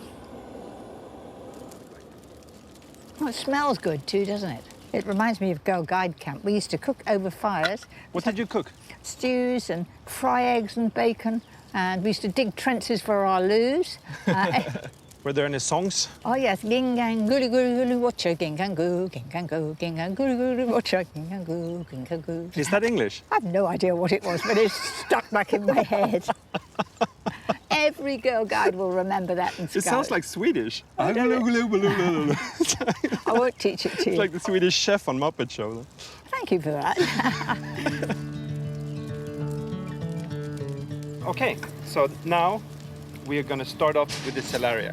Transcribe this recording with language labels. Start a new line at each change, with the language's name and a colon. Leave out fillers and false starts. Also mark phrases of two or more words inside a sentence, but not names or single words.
English: Oh, it smells good too, doesn't it? It reminds me of Girl Guide Camp. We used to cook over fires. What did you cook? Stews and fry eggs and bacon. And we used to dig trenches for our loos. Were there any songs? Oh yes, gingang gulu gulu watcha gingang goo gingang gulu watcha gingang goo. Is that English? I have no idea what it was, but it's stuck back in my head. Every Girl Guide will remember that and It sounds like Swedish. I won't teach it to It's you. like the Swedish chef on Muppet Show. Thank you for that. Okay, so now we are going to start off with the celeriac.